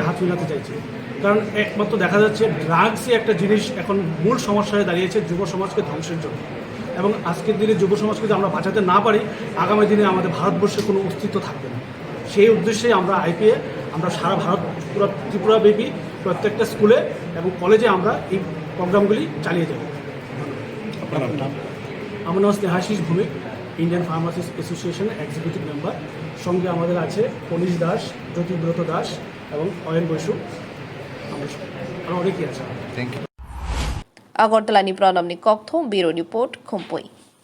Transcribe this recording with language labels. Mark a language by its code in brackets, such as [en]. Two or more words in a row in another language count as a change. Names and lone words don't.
[bn] হাত মিলাতে চাইছি কারণ একমাত্র দেখা যাচ্ছে ড্রাগসই একটা জিনিস এখন মূল সমস্যা হয়ে দাঁড়িয়েছে যুব সমাজকে ধ্বংসের জন্য এবং আজকের দিনে যুব সমাজকে যদি আমরা বাঁচাতে না পারি আগামী দিনে আমাদের ভারতবর্ষে কোনো অস্তিত্ব থাকবে না সেই উদ্দেশ্যে আমরা আইপিএ আমরা সারা ভারত পুরো ত্রিপুরাব্যাপী প্রত্যেকটা স্কুলে এবং কলেজে আমরা এই প্রোগ্রামগুলি চালিয়ে যাব আমার নাম স্নেহাশিস ভৌমিক ইন্ডিয়ান ফার্মাসিস্ট অ্যাসোসিয়েশন [en] executive member [bn] সঙ্গে আমাদের আছে কনিশ দাস জ্যোতিব্রত দাস এবং অয়ন বসু আমরা অনেকেই আছে [trp] Agortala ni pranam ni kokthom biro report Khumpui